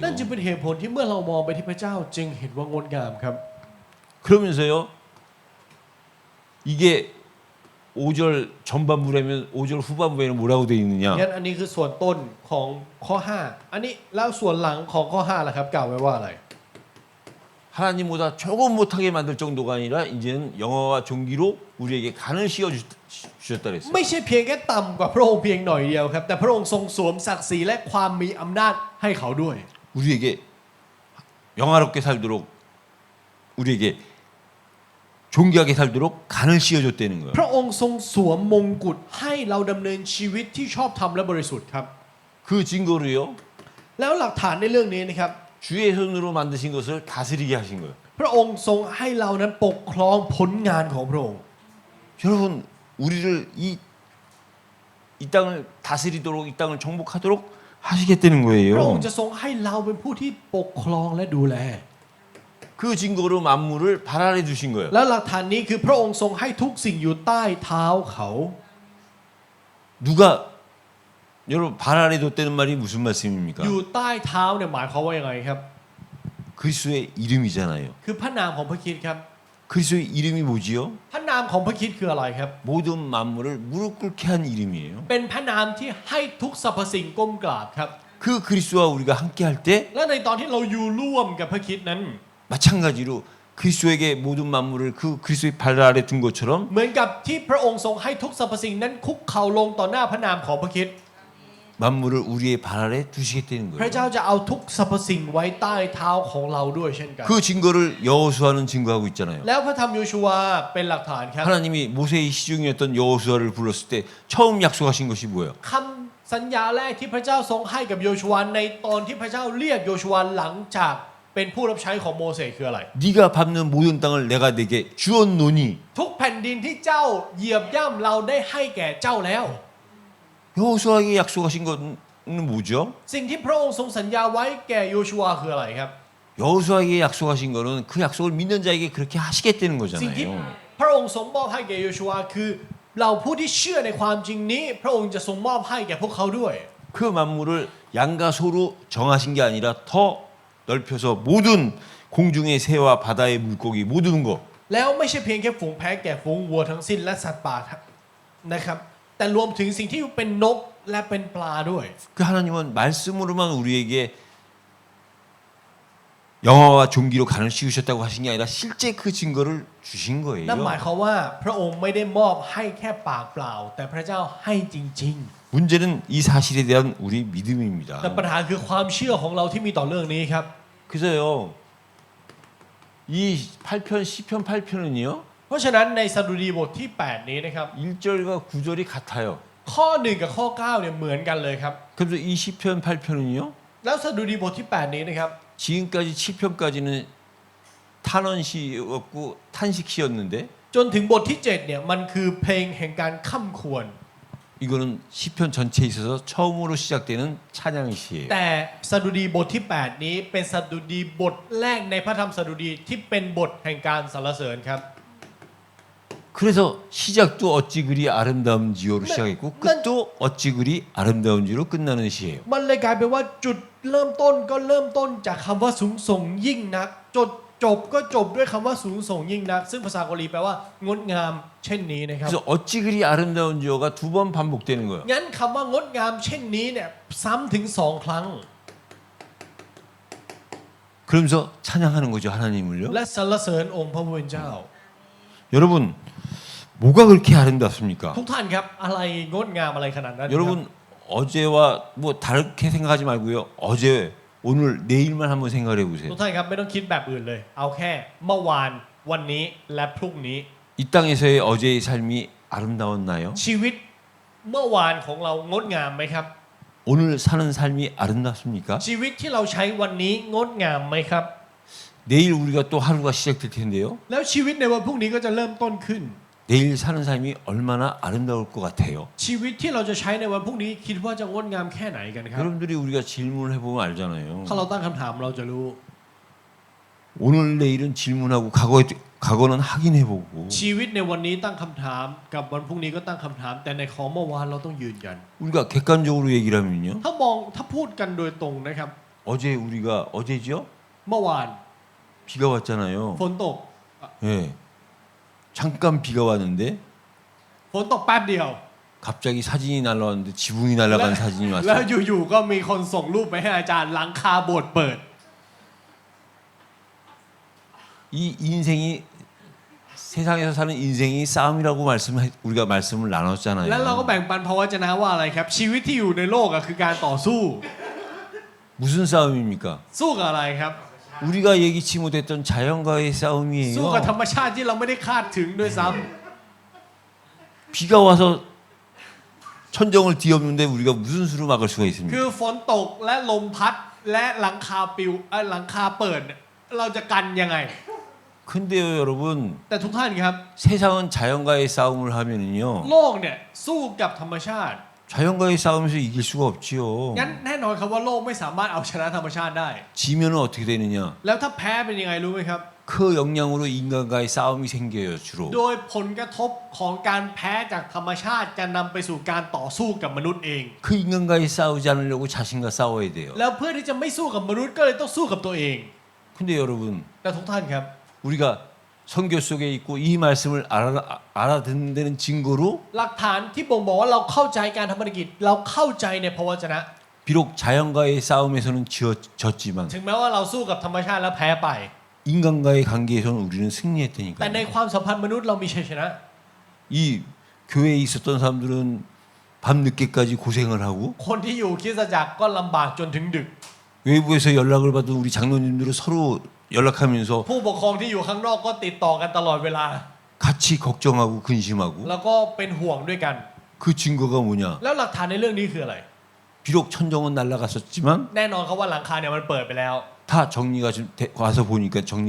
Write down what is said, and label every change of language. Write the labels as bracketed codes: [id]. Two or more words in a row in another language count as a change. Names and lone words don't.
[th] นั่นจึงเป็นเหตุผลที่เมื่อเรามองไปที่พระเจ้าจึงเห็นว่างดงามครับ [ko] 그러면서요, 이게 5절 전반부라면 5절 후반부에는 뭐라고 돼 있느냐? [th] งั้นอันนี้คือส่วนต้นของข้อ 5 อันนี้แล้วส่วนหลังของข้อ 5ล่ะครับกล่าวไว้ว่าอะไร [ko] 하나님보다 조금 못하게 만들 정도가 아니라 이제는 영화와 종기로 우리에게 간을 씌워 주셨다 그랬어요. [th] ไม่ใช่เพียงแค่ต่ำกว่าพระองค์เพียงหน่อยเดียวครับแต่พระองค์ทรงสวมศักดิ์ศรีและความมีอำนาจให้เขาด้วย [ko] 우리에게 영화롭게 살도록 우리에게 존귀하게 살도록 간을 씌워줬다는 거예요. [th] พระองค์ทรงสวมมงกุฎให้เราดำเนินชีวิตที่ชอบธรรมและบริสุทธิ์ครับ [ko] 그 증거로요, [th] แล้วหลักฐานในเรื่องนี้นะครับ [ko] 주의 손으로 만드신 것을 다스리게 하신 거예요. [th] พระองค์ทรงให้เรานั้นปกครองผลงานของพระองค์ [ko] 여러분, 우리를 이 땅을 다스리도록 이 땅을 정복하도록 하시겠다는 [th] พระองค์ [ko] 거예요. [th] จะทรงให้เราเป็นผู้ที่ปกครองและดูแล [ko] 그 증거로 만물을 발 아래 두신 거예요. [th] แล้วหลักฐานนี้คือพระองค์ทรงให้ทุกสิ่งอยู่ใต้เท้าเขา [ko] 누가 여러분 발 아래 뒀다는 말이 무슨 말씀입니까? [th] อยู่ใต้เท้าเนี่ยหมายความว่ายังไงครับ [ko] 그리스도의 이름이잖아요. [th] คือพระนามของพระคริสต์ครับ [ko] 그리스도의 이름이 뭐지요? [th] พระนามของพระคริสต์คืออะไรครับ [ko] 모든 만물을 무릎 꿇게 한 이름이에요. [th] เป็นพระนามที่ให้ทุกสรรพสิ่งก้มกราบครับ [ko] 그 그리스도와 우리가 함께 할 때 [th] และในตอนที่เราอยู่ร่วมกับพระคริสต์นั้น [ko] 마찬가지로 그리스도에게 모든 만물을 그 그리스도의 발 아래 둔 것처럼 [th] เหมือนกับที่พระองค์ทรงให้ทุกสรรพสิ่งนั้นคุกเข่าลงต่อหน้าพระนามของพระคริสต์ [ko] 만물을 우리의 발 아래 두시겠다는 [th] พระ [ko] 거예요. [th] เจ้าจะเอาทุกสรรพสิ่งไว้ใต้เท้าของเราด้วยเช่นกัน [ko] 그 증거를 여호수아는 증거하고 있잖아요. [th] แล้วพระธรรมโยชูวาเป็นหลักฐานครับ [ko] 하나님이 모세의 시중이었던 여호수아를 불렀을 때 처음 약속하신 것이 뭐예요? [th] คำสัญญาแรกที่พระเจ้าทรงให้กับโยชูวาในตอนที่พระเจ้าเรียกโยชูวาหลังจากเป็นผู้รับใช้ของโมเสสคืออะไร [ko] 네가 밟는 모든 땅을 내가 네게 주었노니 [th] ทุกแผ่นดินที่เจ้าเหยียบย่ำเราได้ให้แก่เจ้าแล้ว [ko] 여호수아에게 약속하신 것은 뭐죠? [th] สิ่งที่พระองค์ทรงสัญญาไว้แก่โยชูวาคืออะไรครับ [ko] 여호수아에게 약속하신 거는 그 약속을 믿는 자에게 그렇게 하시겠다는 [th] สิ่งที่ [ko] 거잖아요. [th] พระองค์ทรงมอบให้แก่โยชูวาคือเราผู้ที่เชื่อในความจริงนี้ พระองค์จะทรงมอบให้แก่พวกเขาด้วย [ko] 그 만물을 양과 소로 정하신 게 아니라 더 넓혀서 모든 공중의 새와 바다의 물고기 모든 거 [th] แล้วไม่ใช่เพียงแค่ฝูงแพะแก่ฝูงวัวทั้งสิ้นและสัตว์ป่านะครับแต่รวมถึงสิ่งที่เป็นนกและเป็นปลาด้วย [ko] 그 하나님은 말씀으로만 우리에게 영화와 종기로 간을 씌우셨다고 하신 게 아니라 실제 그 증거를 주신 [th] นั่นหมาย [ko] 거예요. [th] ความว่าพระองค์ไม่ได้มอบให้แค่ปากเปล่า แต่พระเจ้าให้จริง [ko] 문제는 이 사실에 대한 우리 믿음입니다. [th] ๆ แต่ปัญหาคือความเชื่อของเราที่มีต่อเรื่องนี้ครับ [ko] 그래서요 이 8편 시편 8편은요. [th] เพราะฉะนั้นในสดุดีบทที่ 8 นี้นะครับ [ko] 1절과 9절이 같아요. [th] ข้อ 1 กับข้อ 9 เนี่ยเหมือนกันเลยครับ [ko] 그래서 이 시편 8편은요. [th] แล้วสดุดีบทที่ 8 นี้นะครับ [ko] 지금까지 7편까지는 탄원시였고 탄식시였는데 [th] จนถึงบทที่ 7 เนี่ยมันคือเพลงแห่งการค่ำควร [ko] 이거는 시편 전체에 있어서 처음으로 시작되는 찬양시예요. [th] แต่สดุดีบทที่ 8 นี้เป็นสดุดีบทแรกในพระธรรมสดุดีที่เป็นบทแห่งการสรรเสริญครับ [ko] 그래서 시작도 어찌 그리 아름다운지요로 시작했고 끝도 어찌 그리 아름다운지로 끝나는 시예요. [th] มันเลยกลายเป็นว่าจุดเริ่มต้นก็เริ่มต้นจากคำว่าสูงส่งยิ่งนักจดจบก็จบด้วยคำว่าสูงส่งยิ่งนักซึ่งภาษาเกาหลีแปลว่างดงามเช่นนี้นะครับ [ko] 그래서 어찌 그리 아름다운지요가 2번 반복되는 거예요. [th] งั้นคำว่างดงามเช่นนี้เนี่ยซ้ำถึง 2 ครั้ง [ko] 그러면서 찬양하는 거죠 하나님을요. [th] และสรรเสริญองค์พระผู้เป็นเจ้า [ko] 여러분 뭐가 그렇게 아름답습니까? [th] ทุกท่านครับอะไรงดงามอะไรขนาดนั้นครับ [ko] 여러분 어제와 뭐 다르게 생각하지 말고요. 어제 오늘 내일만 한번 생각해 [th] ทุ [ko] 보세요. [th] กท่านครับไม่ต้องคิดแบบอื่นเลย เอาแค่เมื่อวานวันนี้และพรุ่งนี้ [ko] 이 땅에서의 어제의 삶이 아름다웠나요? [th] ชีวิตเมื่อวานของเรางดงามไหมครับ [ko] 오늘 사는 삶이 아름답습니까? [th] ชีวิตที่เราใช้วันนี้งดงามไหมครับ [ko] 내일 우리가 또 하루가 시작될 텐데요. [th] แล้วชีวิตในวันพรุ่งนี้ก็จะเริ่มต้นขึ้น [ko] 내일 사는 삶이 얼마나 아름다울 것 같아요. [th] ชีวิตที่เราจะใช้ในวันพรุ่งนี้คิดว่าจะงดงามแค่ไหนกันครับ [ko] 여러분들이 우리가 질문을 해보면 알잖아요. [th] ถ้าเราตั้งคำถามเราจะรู้ [ko] 오늘 내일은 질문하고 과거는 확인해보고 [th] ชีวิตในวันนี้ตั้งคำถามกับวันพรุ่งนี้ก็ตั้งคำถาม แต่ในของเมื่อวานเราต้องยืนยัน [ko] 우리가 객관적으로 얘기를 하면요. [th] ถ้าพูดกันโดยตรงนะครับ [ko] 어제 우리가 어제죠? [th] เมื่อวาน [ko] 비가 왔잖아요. [th] ฝนตก [ko] 예. 잠깐 비가 왔는데 [th] ฝนตกแป๊บเดียว [ko] 갑자기 사진이 날라왔는데 지붕이 날아간 사진이 [th] แล้ว [ko] 왔어요. [th] อยู่ๆก็มีคนส่งรูปไปให้อาจารย์หลังคาโบสถ์เปิด [ko] 이 인생이 세상에서 사는 인생이 싸움이라고 우리가 말씀을 [th] แล้วเราก็ [ko] 나눴잖아요. [th] แบ่งปันพระวจนะว่าอะไรครับ ชีวิตที่อยู่ในโลกคือการต่อสู้ [ko] 무슨 싸움입니까? [th] สู้กับอะไรครับ [ko] 우리가 예기치 못했던 자연과의 [th] สู้ [ko] 싸움이에요. [th] กับธรรมชาติที่เราไม่ได้คาดถึงด้วยซ้ำ [ko] 비가 와서 천정을 뒤엎는데 우리가 무슨 수로 막을 수가 [th] คื [ko] 있습니까? [th] อฝนตกและลมพัดและหลังคาปิวหลังคาเปิดเนี่ยเราจะกันยังไง [ko] 근데요 여러분 [th] แต่ทุกท่านครับ [ko] 세상은 자연과의 싸움을 하면은요 [th] โลกเนี่ยสู้กับธรรมชาติ [ko] 자연과의 싸움에서 이길 수가 없지요. [th] งั้นแน่นอนครับว่าโลกไม่สามารถเอาชนะธรรมชาติได้ [ko] 지면은 어떻게 되느냐? [th] แล้วถ้าแพ้เป็นยังไงรู้ไหมครับ [ko] 그 영향으로 인간과의 싸움이 생겨요 주로. [th] โดยผลกระทบของการแพ้จากธรรมชาติจะนำไปสู่การต่อสู้กับมนุษย์เอง [ko] 그 인간과의 싸우지 않으려고 자신과 싸워야 돼요. [th] แล้วเพื่อที่จะไม่สู้กับมนุษย์ก็เลยต้องสู้กับตัวเอง [ko] 근데 여러분 [th] แต่ทุกท่านครับ [ko] 우리가 성교 속에 있고 이 말씀을 알아듣는 데는 증거로 [th] หลักฐานที่บ่งบอกว่าเราเข้าใจการทำภารกิจเราเข้าใจในพระวจนะ [ko] 비록 자연과의 싸움에서는 졌지만 [th] ถึงแม้ว่าเราสู้กับธรรมชาติแล้วแพ้ไป [ko] 인간과의 관계에서는 우리는 [th] แต่ [ko] 승리했다니까요. [th] ในความสัมพันธ์มนุษย์เรามีชัยชนะ [ko] 이 교회에 있었던 사람들은 밤늦게까지 고생을 하고 [th] คนที่อยู่คริสตจักรก็ลำบากจนถึงดึก [ko] 외부에서 연락을 받은 우리 장로님들은 서로 연락하면서 [th] ผู้ปกครองที่อยู่ข้างนอกก็ติดต่อกันตลอดเวลา [ko] 같이 걱정하고 근심하고 [th] แล้วก็เป็นห่วงด้วยกัน [ko] 그 증거가 뭐냐? [th] แล้วหลักฐานในเรื่องนี้คืออะไร [ko] 비록 천정은 날아갔었지만 [th] แน่นอนครับว่าหลังคาเนี่ยมันเปิดไปแล้ว [ko] 다 정리가 좀 와서 보니까 정리가